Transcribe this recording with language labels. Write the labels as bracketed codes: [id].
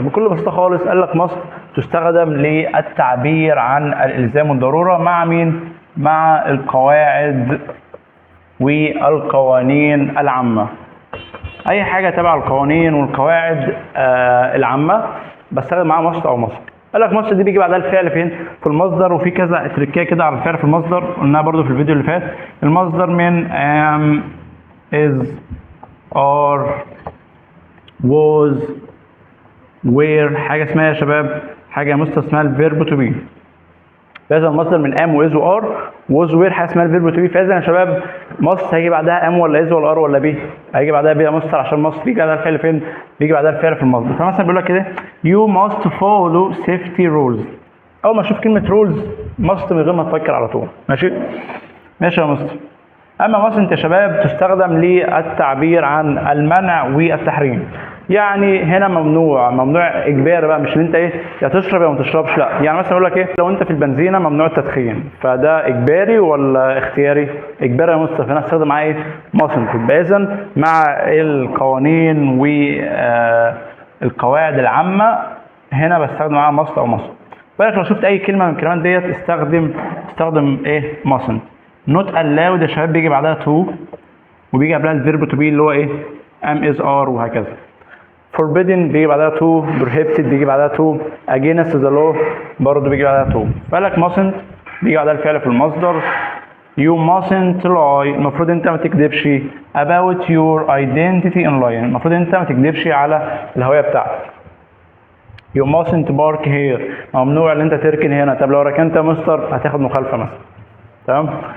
[ar] بكل بساطه خالص قال لك must تستخدم للتعبير عن الالزام والضروره مع مين؟ مع القواعد والقوانين العامه. اي حاجه تبع القوانين والقواعد العامه بستخدم معاها must او must. قال لك must دي بيجي بعدها الفعل فين؟ في المصدر، وفي كذا تركيه كده على الفعل في المصدر قلناها برضو في الفيديو اللي فات. المصدر من am is are was were. حاجه اسمها يا شباب حاجه مست اسمها الفيرب تو بي. فاذا المصدر من am و is و are was were حاجه اسمها الفيرب تو بي. فاذا يا شباب must هيجي بعدها am ولا is ولا are ولا be؟ هيجي بعدها be يا مستر عشان must بيجي بعدها الفعل فين؟ بيجي بعدها الفعل في المصدر. فمثلا بيقول لك كده [en] you must follow safety rules. [ar] اول ما اشوف كلمه rules must من غير ما تفكر على طول. ماشي يا مستر. اما must انت يا شباب تستخدم للتعبير عن المنع والتحريم. يعني هنا ممنوع اجباري بقى، مش ان انت ايه يا تشرب يا ما تشربش، لا. يعني مثلا اقول لك ايه لو انت في البنزينه ممنوع التدخين، فده اجباري ولا اختياري؟ اجباري يا مستر. فانا هستخدم معاه ايه؟ mustn't. يبقى اذا مع القوانين والقواعد العامه هنا بستخدم معاها must او must. بالك لو شفت اي كلمه من الكلمات ديت استخدم ايه؟ mustn't. not allowed يا شباب بيجي بعدها to وبيجي قبلها الفيرب to be اللي هو ايه؟ am is are وهكذا. forbidden بيجي بعدها to، prohibited بيجي بعدها to، against the law برضه بيجي بعدها to. فقال لك mustn't بيجي بعدها الفعل في المصدر. [en] you mustn't lie [ar] المفروض انت ما تكذبش [en] about your identity in lying [ar] المفروض انت ما تكذبش على الهوية بتاعتك. [en] you mustn't park here [ar] ممنوع ان انت تركن هنا. طب لو ركنت يا مستر هتاخد مخالفة مثلا. تمام.